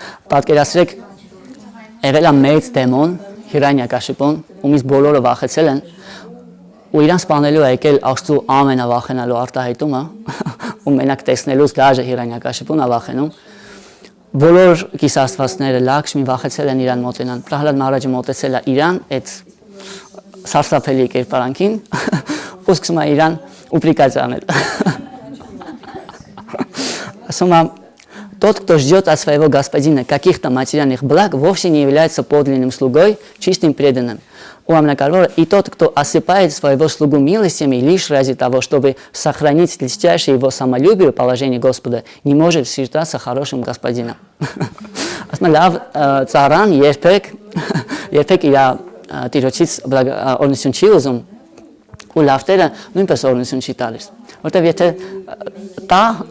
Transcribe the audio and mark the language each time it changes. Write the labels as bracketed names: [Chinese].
[Armenian] պատկերացրեք եղել է մեծ դեմոն Հիրանյակաշիպոն, ումից բոլորը վախեցել են, ու իրան սպանելու է եկել Աստծու ամենավախենալու արտահայտումը, ու մենակ տեսնելուց դաժե Հիրանյակաշիպուն է վախենում, բոլոր կիսաստվածները Լաքշմին վախեցել են իրան մոտենան, Պրահլադ Մահարաջը մոտեցել է իրան այդ սարսափելի կերպարանքին, ու սկսում է իրան [Russian] упрекать [Armenian] аնել. Ասում [Russian] тот, кто ждет от своего господина каких-то материальных благ, вовсе не является подлинным слугой, чистым преданным. У Амнакарвора и тот, кто осыпает своего слугу милостями лишь ради того, чтобы сохранить льстящее его самолюбие положение Господа, не может считаться хорошим господином. [Armenian] Ասում լավ ծառան երբեք իր տիրոջից օրհնություն չի ուզում, ու լավտերը նույնպես օրհնություն չի տալիս, որտեղ եթե տա